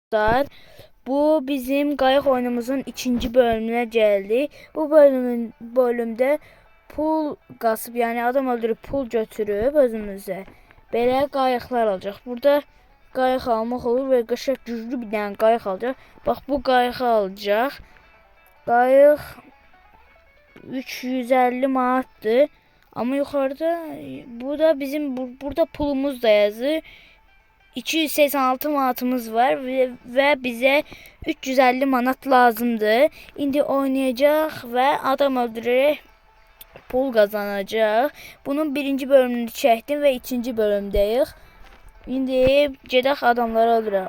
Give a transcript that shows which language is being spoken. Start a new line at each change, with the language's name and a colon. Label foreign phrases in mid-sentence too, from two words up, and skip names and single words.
Azerbaijani: Dostlar, bu bizim qayıq oyunumuzun ikinci
Turkish: bölümüne geldi.
Azerbaijani: Bu bölümde pul qasıb, yani adam öldürüb pul götürüb özümüzə belə qayıqlar alacaq. Burada qayıq almaq olur və qəşəng güclü bir dənə qayıq alacaq. Bax, bu qayığı alacaq. Qayıq 350 manatdır. Amma yuxarıda bu da bizim burada pulumuz da yazır.
Turkish: 286 manatımız var ve bize 350 manat lazımdı. İndi oynayacak ve adam öldürerek pul kazanacak. Bunun birinci bölümünü çektim ve ikinci bölümdeyiz.
Azerbaijani: İndi gedək adamları öldürək.